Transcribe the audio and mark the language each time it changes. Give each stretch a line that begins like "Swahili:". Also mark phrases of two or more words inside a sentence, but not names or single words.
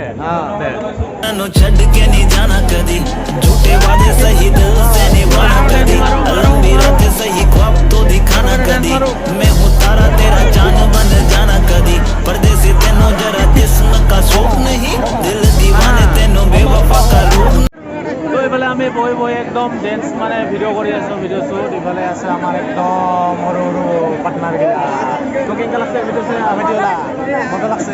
Hindi: छड़ के नहीं जाना कदी झूठे वादे सही दिल से निभाना कदी लंबी रात सही ख्वाब तो दिखाना कदी मैं हूँ तारा तेरा जान बन जाना कदी परदेसी तेनों जरा जिस्म का शौक नहीं दिल दीवाने तेनों बेवफा का रूप।
Assamese: তো এইফালে আমি বহি বহি একদম ডেন্স মানে ভিডিঅ' কৰি আছোঁ, ভিডিঅ' শ্বুট। ইফালে আছে আমাৰ একদম সৰু সৰু পাৰ্টনাৰগিলা। তো কেনেকুৱা লাগছে ভিডিঅ' ভিডিঅ'লা মজা লাগছে।